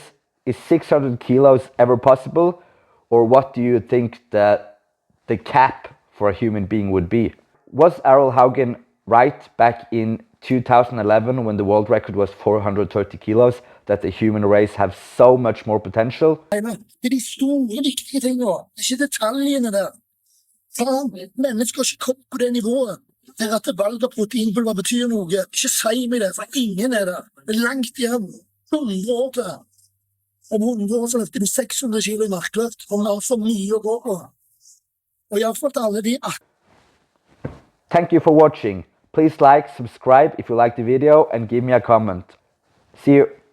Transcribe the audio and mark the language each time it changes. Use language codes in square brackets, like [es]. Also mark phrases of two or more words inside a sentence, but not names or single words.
[en] Is 600 kilos ever possible? Or what do you think that the cap for a human being would be? Was Arild Haugen right back in 2011 when the world record was 430 kilos that the human race have so much more potential? [no] Det er de store, viktige tingene. Det er ikke detaljene der. Faen, mennesker har ikke kommet på det nivået. Der at valg av proteinpulver betyr noe. Ikke si meg det, for ingen er der. Det er langt igjen. 100 år til. Om 100 år så løfter du 600 kilo i markløft, og vi har for mye å gå på. Og iallfall til alle de 18. [en] Thank you for watching. Please like, subscribe if you like the video and give me a comment. See you.